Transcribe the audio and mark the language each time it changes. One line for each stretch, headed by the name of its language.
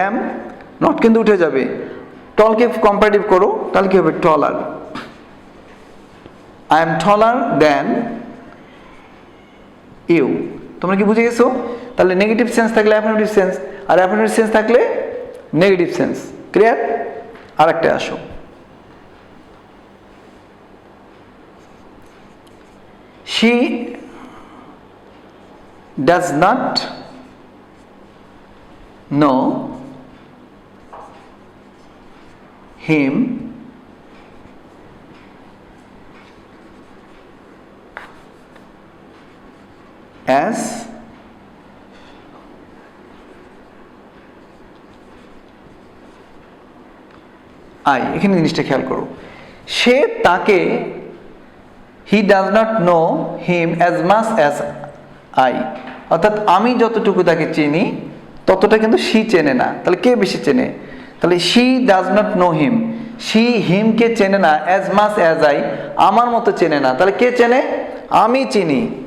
Bangla: M. Not কিন্তু উঠে যাবে। টলকে কম্পারেটিভ করো, তাহলে কি হবে? টলার।
English: I am taller than you.
Bangla: তোমরা কি বুঝে গেছো? তাহলে নেগেটিভ সেন্স থাকলে অ্যাফার্মেটিভ সেন্স, আর অ্যাফার্মেটিভ সেন্স থাকলে নেগেটিভ সেন্স। ক্লিয়ার? আর একটা আসো,
English: she does not know him as I।
Bangla: এখানে জিনিসটা খেয়াল করো, সে তাকে
English: he does not know him as much as I,
Bangla: অর্থাৎ আমি যতটুকু তাকে চিনি ততটা কিন্তু সি চেনে না। তাহলে কে বেশি চেনে? তাহলে
English: she does not know him,
Bangla: C হিমকে চেনে না
English: as much as I,
Bangla: আমার মতো চেনে না। তাহলে কে চেনে? আমি চিনি।